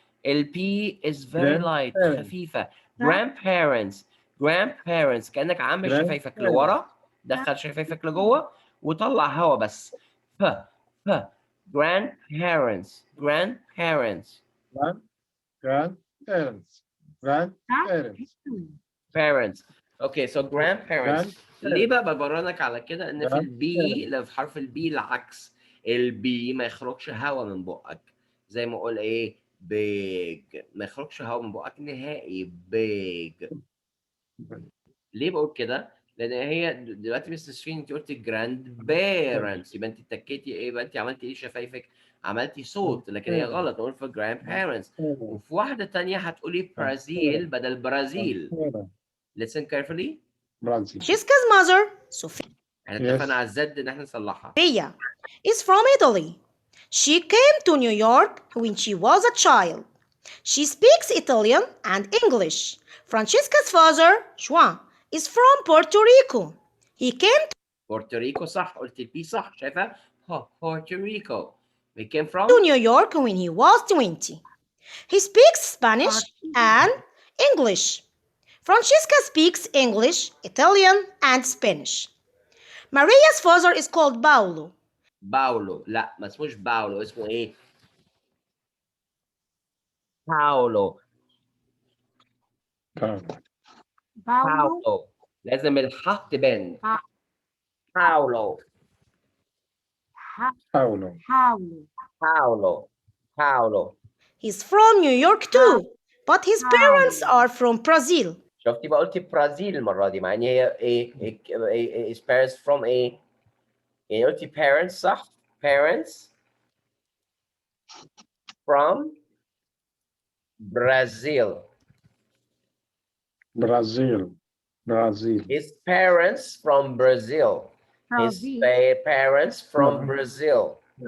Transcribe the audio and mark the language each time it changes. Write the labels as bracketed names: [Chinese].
[English] البي is very light [Arabic] خفيفه. grandparents grandparents كانك عامل شفايفك لورا، دخل شفايفك لجوه وطلع هوا بس. [English] ف grandparents grandparents. grandparents grandparents parents. [Arabic] اوكي [English] so grandparents. [Arabic] ليه بقى ببرهنك على كده؟ ان في البي لو في حرف البي العكس، البي ما يخرجش هوا من بقك، زي ما اقول ايه big، ما يخرجش هوا من بقك نهائي big. ليه بقول كده؟ لان هي دلوقتي مستر شيرين انت قلت جراند بيرنتس، يبقى انت اتكيتي ايه؟ يبقى انت عملتي ايه شفايفك؟ عملتي صوت، لكن هي غلط، نقول في جراند بيرنتس. وفي واحده ثانيه هتقولي برازيل بدل برازيل. [English] listen carefully. Brazil. Francesca's mother, Sophia, [Arabic] احنا [English] Yes. [Arabic] اتفقنا على الزد ان احنا نصلحها. [English] is from Italy. She came to New York when she was a child. She speaks Italian and English. Francesca's father, Juan, is from Puerto Rico. He came [Arabic] بورتوريكو صح، قلت البي صح، شايفه؟ بورتوريكو. [English] We came from to New York when he was 20. He speaks Spanish and English. Francesca speaks English, Italian, and Spanish. Maria's father is called Paolo. [Arabic] باولو. لا ما اسموش باولو، اسمه ايه؟ باولو. باولو لازم الحاء تبان. باولو. [English] Paulo. [Arabic] باولو. باولو. [English] He's from New York too, but his parents are from Brazil. [Arabic] شفتي بقى قلت برازيل المره دي، مع ان هي ايه [English] is parents from [Arabic] ايه؟ يعني قلتي parents صح؟ [English] parents from Brazil. Brazil. Brazil. His parents from Brazil. His parents from Brazil.